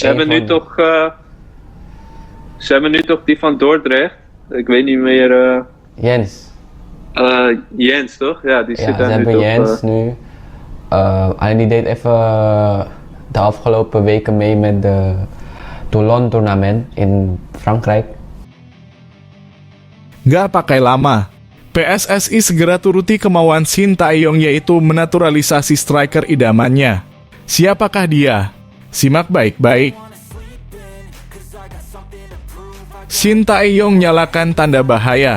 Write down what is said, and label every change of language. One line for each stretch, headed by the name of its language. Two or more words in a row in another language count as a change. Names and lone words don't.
Dutch: Ze hebben nu toch, die van Dordrecht. Ik weet niet meer. Jens. Jens toch? Ja, die Ja, zit ze daar nu hebben toch. Jens nu. Alleen die deed even de afgelopen weken mee met de Toulon toernooi in Frankrijk.
Indonesian: Gak pakai lama, PSSI segera turuti kemauan Shin Tae-yong yaitu menaturalisasi striker idamannya. Siapakah dia? Simak baik-baik. Shin Tae-yong nyalakan tanda bahaya.